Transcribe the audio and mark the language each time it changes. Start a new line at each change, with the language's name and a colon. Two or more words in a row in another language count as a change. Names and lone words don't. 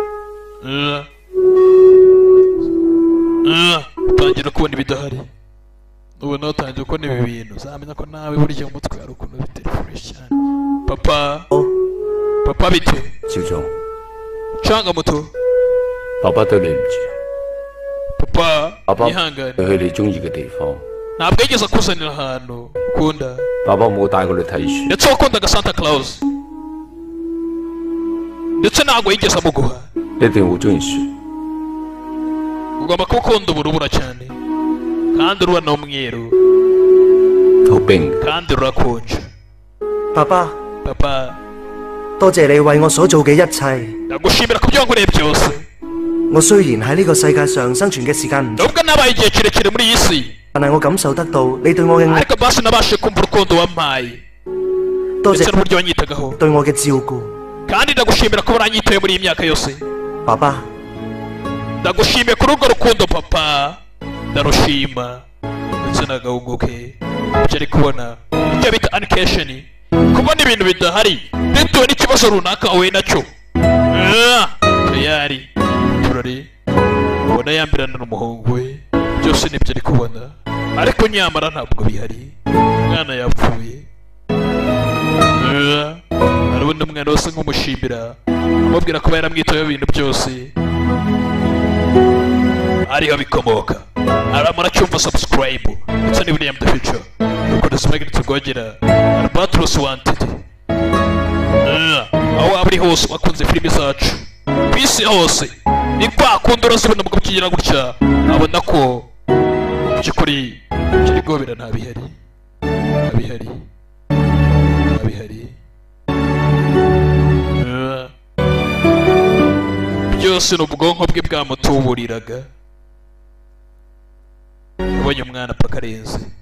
Kinyarwanda: utangira kubona ibidahari ubona watangiye kubona ibi bintu uzamenya ko nawe burya mu mutwe hari ukuntu bitari fresh cyane papa bite canga muto
Cantonese: papa 對你唔住
Kinyarwanda: papa yihangane
Cantonese: 去你中意嘅地方
Kinyarwanda: ntabwo yigeze akuzanira ahantu ukunda
Cantonese: papa 冇帶我哋睇書
Kinyarwanda: ndetse wakundaga Santa Claus ndetse ntabwo yigeze amuguha
Cantonese: 一定好中意書
Kinyarwanda: ugomba kuba ukunda uburubura cyane kandi uruba n'umweru kandi rurakonje
Cantonese: papa 多謝你為我所做嘅一切。
Kinyarwanda: ndagushimira ku byo wankoreye byose
Cantonese: 我雖然喺呢個世界上生存嘅時間唔長，
Kinyarwanda: nubwo nabaye igihe kirekire muri iyi si
Cantonese: 但係我感受得到你對我嘅愛，
Kinyarwanda: ariko basi nabashe kumva urukundo wampaye
Cantonese: 多
Kinyarwanda: ndetse
Cantonese: 謝
Kinyarwanda: n'uburyo wanyitagaho
Cantonese: 對我嘅照顧。
Kinyarwanda: kandi ndagushimira ko waranyitaye muri iyi myaka yose
Cantonese: 爸爸，
Kinyarwanda: ndagushimiye kuri urwo rukundo papa ndarushima ndetse n'agahungu ke ibyo ari kubona ibyo bita animation kubona ibintu bidahari bitewe n'ikibazo runaka wahuye nacyo tayari turari ubona yambirana n'umuhungu we byose nibyo ari kubona ariko nyamara ntabwo bihari umwana yapfuye arabona umwana wese nk'umushimira amubwira kuba yaramwitayeho ibintu byose ariho bikomoka muracyumva subscribe ndetse n'ibiriya the future dukomeza magnet rwogera Albatros Wanted aho waba uri hose wakunze filimi zacu ku isi hose ni kwa kundi urazibona mugabo kigira gutya abona ko by'ukuri kiri gobera ntabihari byose ni ubwonko bwe bwamutuburiraga ubonye umwana paka arenze